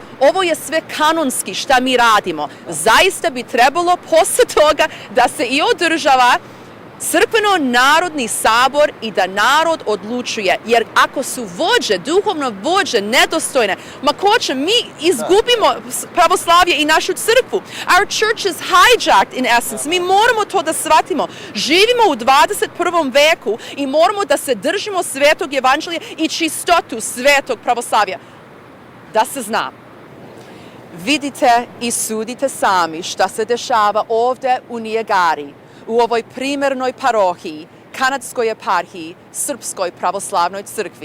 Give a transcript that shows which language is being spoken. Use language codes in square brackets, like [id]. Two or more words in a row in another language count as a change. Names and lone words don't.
[sr] Ovo je sve kanonski šta mi radimo. Zaista bi trebalo posle toga da se i održava crkveno-narodni sabor i da narod odlučuje. Jer ako su vođe, duhovno vođe, nedostojne, ma koče, mi izgubimo pravoslavlje i našu crkvu. [en] Our church is hijacked in essence. [sr] Mi moramo to da shvatimo. Živimo u 21. veku i moramo da se držimo svetog evanđelja i čistotu svetog pravoslavlja. Da se zna. Vidite i sudite sami šta se dešava ovde u Nijagari, u ovoj primernoj parohiji, kanadskoj eparhiji, Srpskoj pravoslavnoj crkvi.